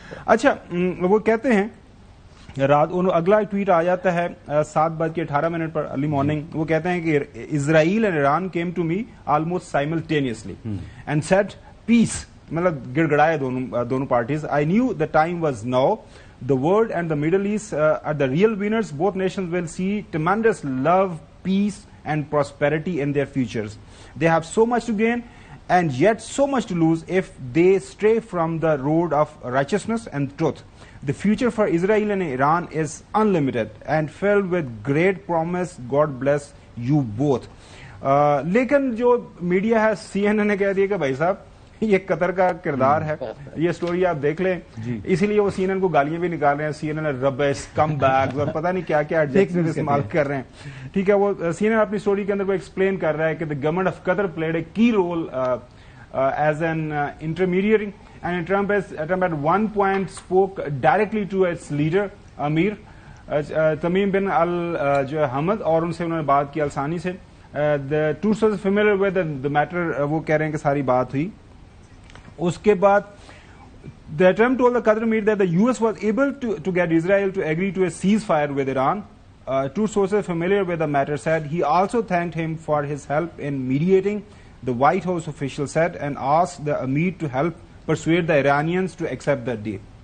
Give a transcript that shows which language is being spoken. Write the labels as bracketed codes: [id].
[ur] اچھا, وہ کہتے ہیں رات اگلا ٹویٹ آ جاتا ہے 7:18 پر ارلی مارننگ. وہ کہتے ہیں کہ [en] Israel and Iran came to me almost simultaneously and said peace, [ur] مطلب گڑگڑائے دونوں parties. [en] I knew the time was now. The world and the Middle East are the real winners. Both nations will see tremendous love, peace and prosperity in their futures. They have so much to gain and yet so much to lose if they stray from the road of righteousness and truth. The future for Israel and Iran is unlimited and filled with great promise. God bless you both. [ur] لیکن جو media ہے CNN نے کہہ دیا کہ بھائی صاحب یہ قطر کا کردار ہے, یہ سٹوری آپ دیکھ لیں, اسی لیے وہ CNN کو گالیاں بھی نکال رہے ہیں. CNN ربش, کم بیکس اور پتہ نہیں کیا کیا ایڈجیکٹیو استعمال کر رہے ہیں. ٹھیک ہے, وہ CNN اپنی سٹوری کے اندر وہ ایکسپلین کر رہا ہے کہ [en] the government of Qatar played a key role as an intermediary and Trump at one point spoke directly to its leader Amir [ur] تمیم بن الحمد اور ان سے انہوں نے بات کی الثانی سے. [en] The two sources familiar with the matter [ur] وہ کہہ رہے ہیں کہ ساری بات ہوئی. اس کے بعد [en] the Trump told the Qatar Emir that the US was able to get Israel to agree to a ceasefire with Iran. Two sources familiar with the matter said he also thanked him for his help in mediating. The White House official said and asked the Emir to help persuade the Iranians to accept that deal.